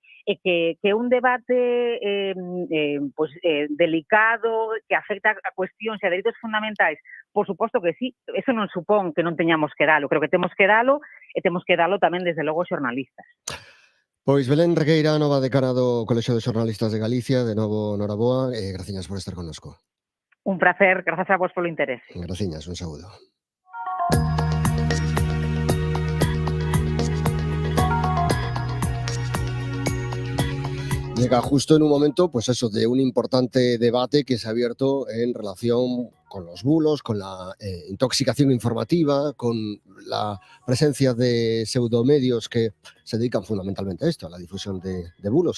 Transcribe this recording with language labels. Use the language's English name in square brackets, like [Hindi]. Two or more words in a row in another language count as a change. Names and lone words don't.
[Galician] E que un debate delicado, que afecta a cuestións e a dereitos fundamentais, por suposto que sí, eso non supón que non teñamos que dalo, creo que temos que dalo e temos que dalo tamén desde logo os xornalistas. Pois Belén Regueira, nova decana do Colexio de Xornalistas de Galicia, de novo noraboa, e graciñas por estar connosco. Un placer, grazas a vos polo interés. Graciñas, un saúdo. [Spanish] Llega justo en un momento, pues eso, de un importante debate que se ha abierto en relación con los bulos, con la intoxicación informativa, con la presencia de pseudomedios que se dedican fundamentalmente a esto, a la difusión de bulos.